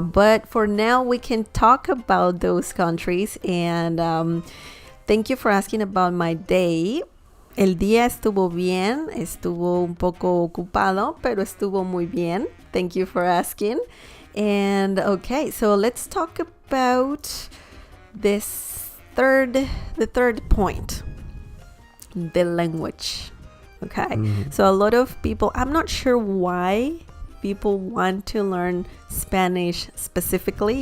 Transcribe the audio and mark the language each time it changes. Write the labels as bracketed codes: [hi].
[en] But for now, we can talk about those countries. And thank you for asking about my day. [es] El día estuvo bien, estuvo un poco ocupado, pero estuvo muy bien. [en] Thank you for asking. And okay, so let's talk about the third point, the language. Okay, so a lot of people, I'm not sure why people want to learn Spanish specifically.